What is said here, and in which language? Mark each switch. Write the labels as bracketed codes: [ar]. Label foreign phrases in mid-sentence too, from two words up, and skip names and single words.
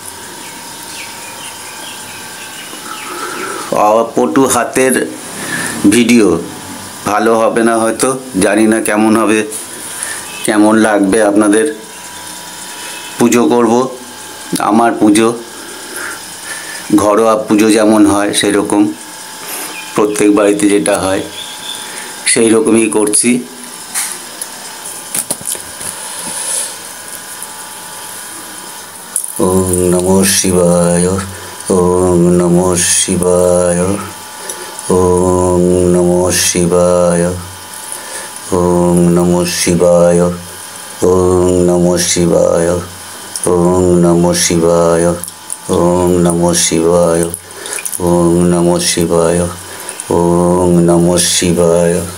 [bn] অপটু হাতের ভিডিও ভালো হবে না হয়তো, জানি না কেমন হবে, কেমন লাগবে আপনাদের। পুজো করব, আমার পুজো ঘরোয়া পুজো যেমন হয় সেরকম, প্রত্যেক বাড়িতে যেটা হয় সেই রকমই করছি। [sa] ওম নমঃ শিবায়, ওম নমঃ শিবায়, ওম নমঃ শিবায়, ওম নমঃ শিবায়, ওম নমঃ শিবায়, ওম নমঃ শিবায়, ওম নমঃ শিবায়, ওম নমঃ শিবায়, ওম নমঃ শিবায়।